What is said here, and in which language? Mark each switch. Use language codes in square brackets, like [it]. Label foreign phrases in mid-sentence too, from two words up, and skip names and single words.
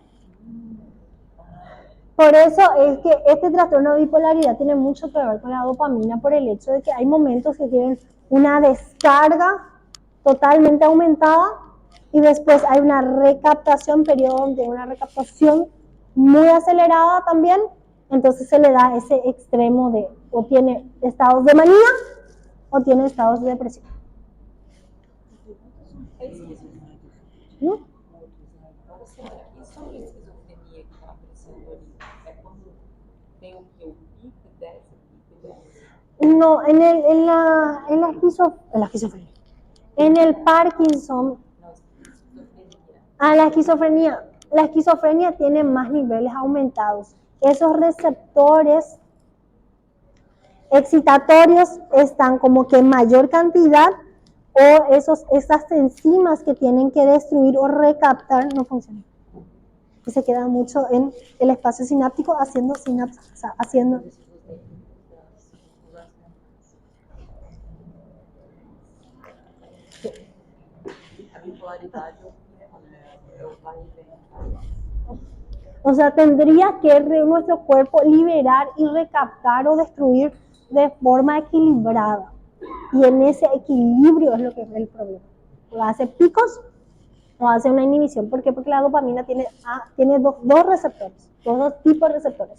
[es] Por eso es que este trastorno de bipolaridad tiene mucho que ver con la dopamina por el hecho de que hay momentos que tienen una descarga totalmente aumentada y después hay una recaptación, periodo donde hay una recaptación muy acelerada también, entonces se le da ese extremo de o tiene estados de manía o tiene estados de depresión. ¿No? [pt] E sobre a esquizofrenia que está aparecendo ali, é quando tem o que? O pico e desce, o pico e desce? [es] No, en la esquizofrenia. En el Parkinson, la esquizofrenia tiene más niveles aumentados. Esos receptores excitatorios están como que en mayor cantidad o esas enzimas que tienen que destruir o recaptar no funcionan. Y se queda mucho en el espacio sináptico haciendo sinapsis, o sea, haciendo... [pt] A bipolaridade é o pico, né? [es] O sea, tendría que nuestro cuerpo liberar y recaptar o destruir de forma equilibrada. Y en ese equilibrio es lo que es el problema. O hace picos o hace una inhibición. ¿Por qué? Porque la dopamina tiene dos receptores, dos tipos de receptores.